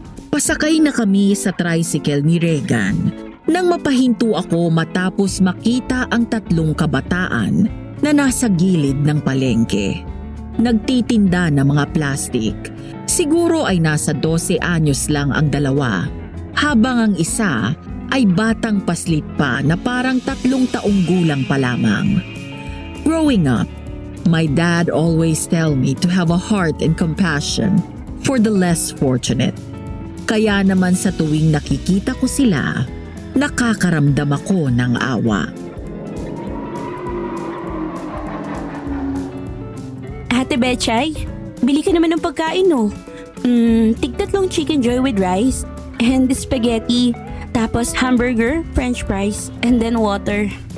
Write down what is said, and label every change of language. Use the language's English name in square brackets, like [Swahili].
[Filipino] Pasakay na kami sa tricycle ni Regan nang mapahinto ako matapos makita ang tatlong kabataan na nasa gilid ng palengke. Nagtitinda ng mga plastik. Siguro ay nasa 12 anyos lang ang dalawa, habang ang isa ay batang paslit pa na parang 3 taong gulang pa lamang. [English] Growing up, my dad always tell me to have a heart and compassion for the less fortunate. [Filipino] Kaya naman sa tuwing nakikita ko sila, nakakaramdam ako ng awa. Ate Betchay, bili ka naman ng pagkain no. [English] Tig-3 chicken joy with rice and spaghetti, tapos hamburger, french fries, and then water.